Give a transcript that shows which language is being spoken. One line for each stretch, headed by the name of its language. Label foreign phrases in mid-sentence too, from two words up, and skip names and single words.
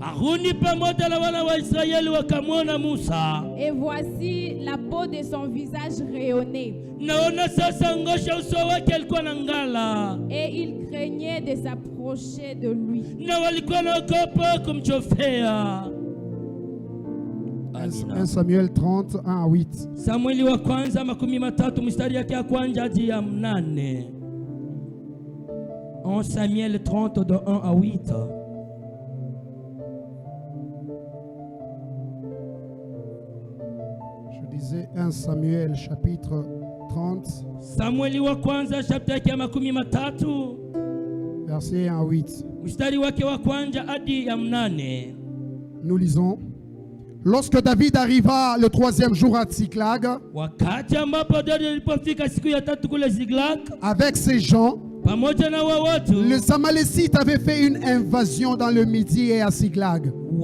French: Et voici la peau de son visage rayonnait. Et il craignait de s'approcher de lui. 1 Samuel 30, 1 à 8.
Swahili: Samueli wa kwanza 13 mstari yake ya kwanza hadi ya 8.
French: 1 Samuel 30 de 1 à 8. Je disais 1 Samuel chapitre 30.
Swahili: Samueli wa kwanza chapter yake ya 13
French: verset 1 à 8.
Swahili: Mstari wake wa kwanza hadi ya 8.
French: Nous lisons. Lorsque David arriva le 3e jour à Tsiklag, avec ses gens, les Amalécites avaient fait une invasion dans le Midi et à Tsiklag.